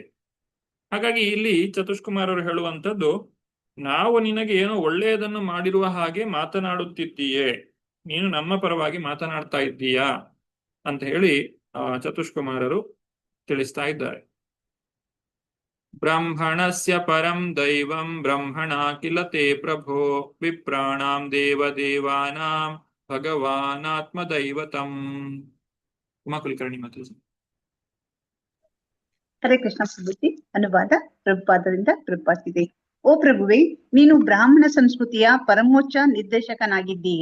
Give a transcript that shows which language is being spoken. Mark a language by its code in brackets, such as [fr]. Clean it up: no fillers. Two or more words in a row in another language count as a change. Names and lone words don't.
[kn] ಹಾಗಾಗಿ ಇಲ್ಲಿ ಚತುಷ್ಕುಮಾರರು ಹೇಳುವಂಥದ್ದು, ನಾವು ನಿನಗೆ ಏನೋ ಒಳ್ಳೆಯದನ್ನು ಮಾಡಿರುವ ಹಾಗೆ ಮಾತನಾಡುತ್ತಿದ್ದೀಯೇ, ನೀನು ನಮ್ಮ ಪರವಾಗಿ ಮಾತನಾಡ್ತಾ ಇದ್ದೀಯಾ ಅಂತ ಹೇಳಿ ಚತುಷ್ಕುಮಾರರು ತಿಳಿಸ್ತಾ ಇದ್ದಾರೆ. [sa] ಬ್ರಹ್ಮಣಸ್ಯ ಪರಂ ದೈವಂ ಬ್ರಹ್ಮಣ ಕಿಲ ತೇ ಪ್ರಭೋ ವಿಪ್ರಾಣಾಂ ದೇವದೇವಾನಾಂ ಭಗವಾನಾತ್ಮದೈವತಂ. [kn] ಉಮಾ ಕುಲಕರ್ಣಿ ಮಾತಾಜಿ. ಹರೇ ಕೃಷ್ಣ ಪ್ರಭುಜಿ. ಅನುವಾದ ಪ್ರಭುಪಾದರಿಂದ ಪ್ರಭುಪಾದಿದೆ. ಓ ಪ್ರಭುವೇ, ನೀನು ಬ್ರಾಹ್ಮಣ ಸಂಸ್ಕೃತಿಯ ಪರಮೋಚ್ಚ ನಿರ್ದೇಶಕನಾಗಿದ್ದೀಯೆ.